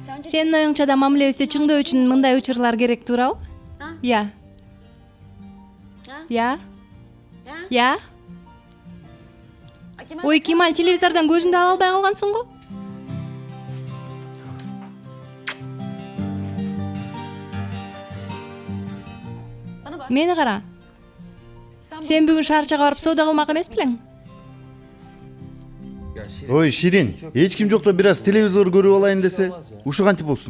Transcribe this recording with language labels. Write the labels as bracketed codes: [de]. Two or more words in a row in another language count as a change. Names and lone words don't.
[ky] Сенин оюңча да мамилебизди чыңдоо үчүн мындай учурлар керек туурабы? Я. Я. Я. Ой, Кемаль, телевизордон көзүңдү ала албай калгансың го? Мени кара. Сен бүгүн шаарчага барып соода кылмак эмес белең? Ой Ширин, эч ким жокто бир аз телевизор көрүп алайын десе, ушу кантип болсун?